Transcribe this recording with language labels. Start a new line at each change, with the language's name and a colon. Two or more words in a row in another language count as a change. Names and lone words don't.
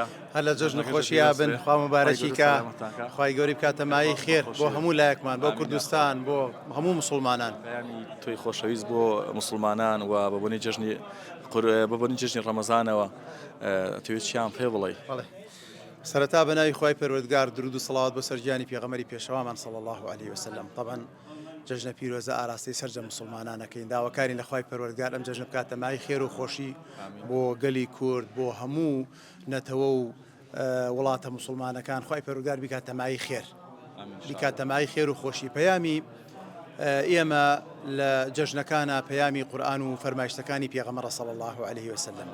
Central Kurdish: هەر لە جەژن خۆشییا بن خوا مبارەکیکە خوای گەوری بکاتە مای خێر بۆ هەموو لایەکمان بۆ کوردستان بۆ هەموو مسلمانان بەیانی تۆی خۆشەویست بۆ مسلمانان و بەبوونی جەژنی ڕەمەزانەوە توێت چیان پێ بڵێ سەرەتا بەناوی خوای پەروەردگار درود و سەڵاوات بۆ سەرگیانی پێغەمبەری پێشەوامان
Arabic: صلی الله عليه وسلم.
Central Kurdish: طبعا جەژنە پیرۆزە ئاراستەی سەرجە مسلمانانەکەین داواکاری لە خوای پەروەردگار ئەم جەژنە بکاتە مای خێر و خۆشی بۆ گەلی کورد بۆ هەموو نەتەوە و وڵاتە مسلمانەکان خوای پەروەردگار بیکاتە مای خێر بیکاتە مای خێر و خۆشی. پەیامی ئێمە لە جەژنەکانە پەیامی قورئان و فەرمایشتەکانی پێغەمبەر
Arabic: صلی الله عليه وسلم.